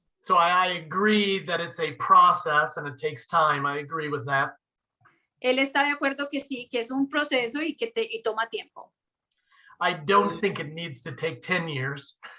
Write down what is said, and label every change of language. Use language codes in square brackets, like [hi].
[en] I agree that it's a process and it takes time. I agree with that. [es] Él está de acuerdo que sí, que es un proceso y que toma tiempo. [en] I don't think it needs to take 10 years.